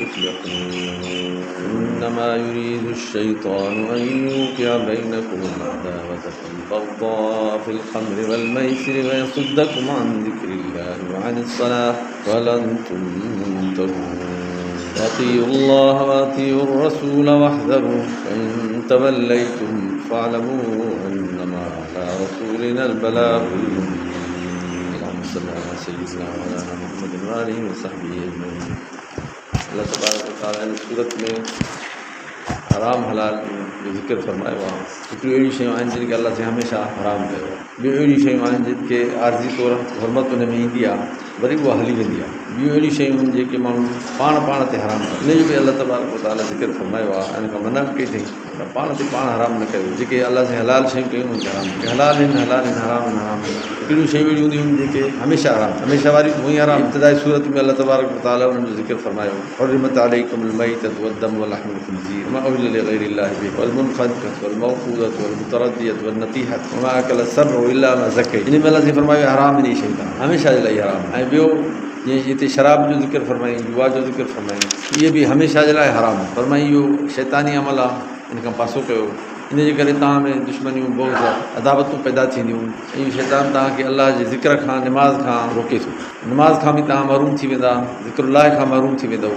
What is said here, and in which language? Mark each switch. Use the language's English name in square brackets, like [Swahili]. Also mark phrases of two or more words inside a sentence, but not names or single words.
[Arabic] تفلحون إنما يريد الشيطان أن يوقع بينكم العداوة والبغضاء في الخمر والميسر ويصدكم عن ذكر الله وعن الصلاة فهل أنتم منتهون أطيعوا الله وأطيعوا الرسول واحذروا فإن توليتم فاعلموا أنما على رسولنا البلاغ المبين اللهم صل على سيدنا وعلى محمد وآله وصحبه أجمعين. [Urdu] اللہ تبارک و تعالیٰ نے [Sindhi] सूरत में حرام حلال जो ज़िक्र फरमायो आहे हिकिड़ियूं अहिड़ियूं शयूं आहिनि जिन खे अलाह से हमेशह हराम कयो आहे, ॿियूं अहिड़ियूं शयूं आहिनि जिन खे आरज़ी तौरु हुरमत हुन में ईंदी आहे वरी उहा हली वेंदी आहे, ॿियूं अहिड़ियूं शयूं आहिनि जेके माण्हू पाण ते हराम कनि, इन जो बि अलाह तबारक व तआला ज़िक्र फरमायो आहे, इन खां मना कई अथई त पाण ते पाण हराम न कयो, जेके अलाह से हलाल शयूं कयूं उनखे हराम कयो, हलाल आहिनि हराम आहिनि। हिकिड़ियूं शयूं अहिड़ियूं हूंदियूं आहिनि जेके हमेशह वारी उहे हराम। इब्तिदाई सूरत में अलाह तबारक व तआला उन्हनि जो ज़िक्र फरमायो [Arabic] حرمت عليكم الميتة والدم ولحم الخنزير وما أهل لغير الله به والمنخنقة والموقوذة والمتردية والنطيحة وما أكل السبع إلا ما ذكيتم. [Sindhi] इन में अलाह से फरमायो हराम इन शयूं हमेशह जे लाइ हराम। ऐं ॿियो जीअं हिते शराब जो ज़िक्र फरमाई, जुआ जो ज़िक्र फरमाई, इहे बि हमेशह जे लाइ हराम फरमाई। इहो शैतानी अमल आहे, इन खां पासो कयो। इन जे करे तव्हां में दुश्मनियूं बहुत अदावतूं पैदा थींदियूं। ऐं शैतान तव्हांखे अलाह जे ज़िक्र खां निमाज़ खां रोके थो, निमाज़ खां बि तव्हां महरूम थी वेंदा, ज़िक्रुल्लाह खां महरूम थी वेंदव।